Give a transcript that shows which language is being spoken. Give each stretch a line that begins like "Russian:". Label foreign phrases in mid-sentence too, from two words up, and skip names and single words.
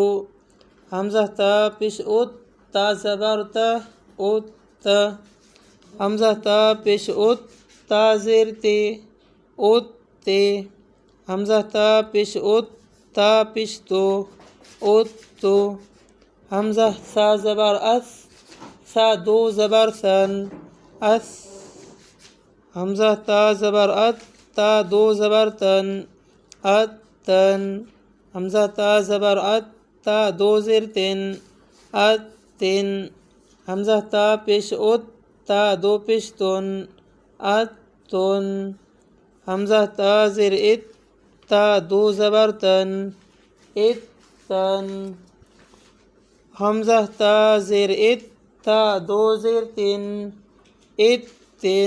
Urdu: حمزہ تا پیش ات، تا زبر تا، ات تا۔ حمزہ تا پیش ات، تا زیر تی، ات تی۔ حمزہ تا پیش ات، تا پیش تو، ات تو۔ حمزہ سا زبر اس، سا 2 زبر سن، اس۔ حمزہ تا زبر ات، تا 2 زبر تن، ات تن۔ حمزہ تا زبر ات، تا 2 زیر تن، ات تن۔ حمزہ تا پیش ات، تا 2 پیش تن، ات تن۔ حمزہ تا زیر ات، تا 2 زبر تن، ات تن۔ حمزہ تا زیر ات، تا 2 زیر تن، ات تن۔